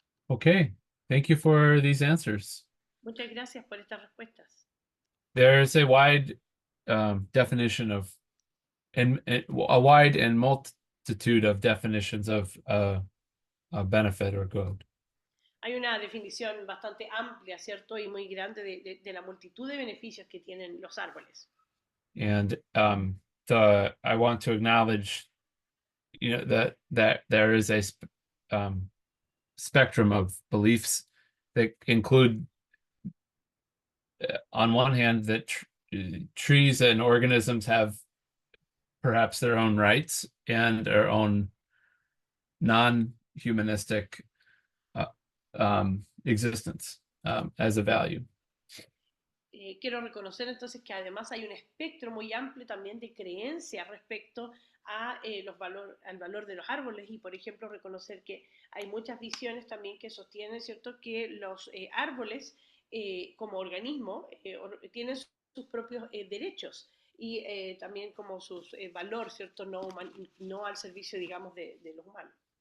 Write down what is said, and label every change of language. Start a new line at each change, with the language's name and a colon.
English: Okay, thank you for these answers.
Spanish: Muchas gracias por estas respuestas.
English: There's a wide definition of, and a wide and multitude of definitions of a benefit or good.
Spanish: Hay una definición bastante amplia, ¿cierto? Y muy grande de la multitud de beneficios que tienen los árboles.
English: And I want to acknowledge, that there is a spectrum of beliefs that include, on one hand, that trees and organisms have perhaps their own rights and their own non-humanistic existence as a value.
Spanish: Quiero reconocer entonces que además hay un espectro muy amplio también de creencias respecto a al valor de los árboles, y por ejemplo reconocer que hay muchas visiones también que sostienen, ¿cierto?, que los árboles como organismo tienen sus propios derechos, y también como sus valor, ¿cierto?, no al servicio, digamos, de los humanos.